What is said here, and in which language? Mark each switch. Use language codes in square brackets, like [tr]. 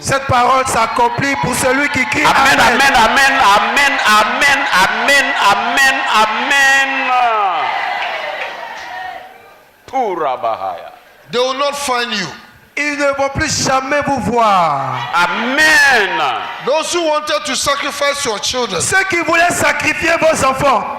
[fr] Cette parole s'accomplit pour celui qui crie Amen, Amen. amen, amen, amen, amen, amen, amen, amen. Pura bahaya. [en] They will not find you. [fr] Ils ne vont plus jamais vous voir. Amen. [en] Those who wanted to sacrifice your children, [fr] Ceux qui voulaient sacrifier vos enfants,